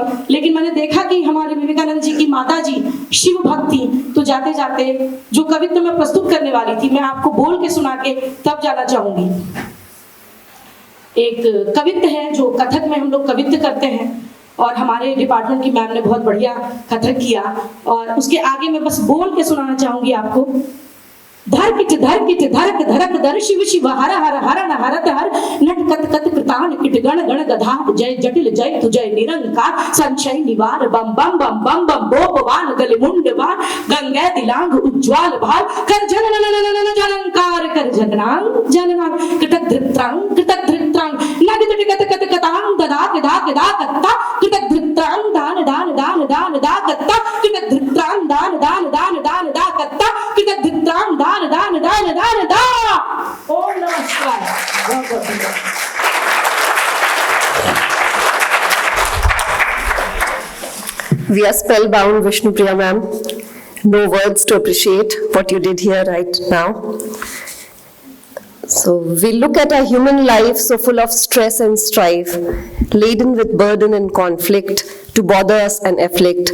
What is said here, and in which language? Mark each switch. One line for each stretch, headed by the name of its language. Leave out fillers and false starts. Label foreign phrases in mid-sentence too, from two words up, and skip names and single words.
Hindi: लेकिन मैंने देखा कि हमारे विवेकानंद जी की माता जी शिव भक्त थी, तो जाते जाते जो कवित्व मैं प्रस्तुत करने वाली थी, मैं आपको बोल के सुना के तब जाना चाहूंगी। एक कवित्व है जो कथक में हम लोग कवित्व करते हैं, और हमारे डिपार्टमेंट की मैम ने बहुत बढ़िया कथक किया, और उसके आगे मैं बस बोल के सुनाना चाहूंगी आपको। धरकिट धरक धरक धर शिव शिव हर हर हर न हरत हर नट कत कत कृतान किट गण गण गधा जय जटिल जय तु जय निरंकार संशय निवार बम बम बम बम बम बोपवान गल मुंडवान गंगे दिलांग उज्ज्वल भाल कर जनन जनंकार कर जननांग जननांग कटक धृत्रांग नग कत कत कतांग ददा कदा कदा कत्ता कटक धृत्रांग दान दान दान दान दा कत्ता कटक धृत्रांग दान दान दान दान दा कत्ता कटक धृत्रांग दान दान दान दान दा। ओम नमस्कार।
English: We are spellbound, Vishnupriya ma'am. No words to appreciate what you did here right now. So we look at a human life so full of stress and strife, laden with burden and conflict to bother us and afflict.